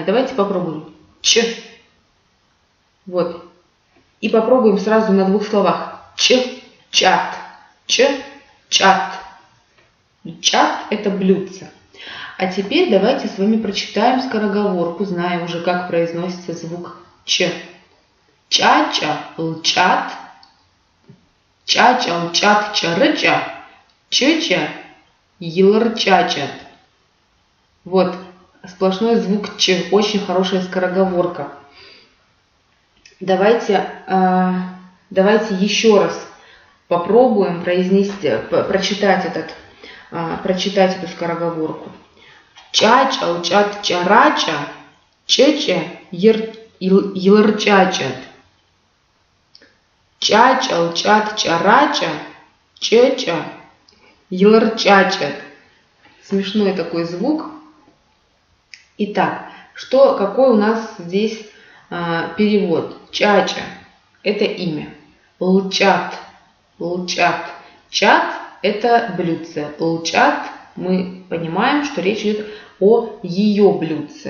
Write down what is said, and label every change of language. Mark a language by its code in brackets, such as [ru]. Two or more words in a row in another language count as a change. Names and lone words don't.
[ru] Давайте попробуем. «Ч». Вот. И попробуем сразу на двух словах. [ab] Ч-чат. Ч-чат. [ru] Чат – это блюдце. А теперь давайте с вами прочитаем скороговорку, зная уже, как произносится звук Ч. [ab] Чача, лчат. Чача, лчат, чарыча. Чача, еларчачат. [ru] Вот, сплошной звук Ч. Очень хорошая скороговорка. Давайте еще раз попробуем прочитать эту скороговорку. [ab] Чача, лчат, чарача, чеча, еларчачат. Чача, лчат, чарача, чеча, еларчачат. [ru] Смешной такой звук. Итак, какой у нас здесь перевод? Чача – это имя. [ab] Лчат, лчат. [ru] Чат – это блюдце. Лчат – мы понимаем, что речь идет о ее блюдце.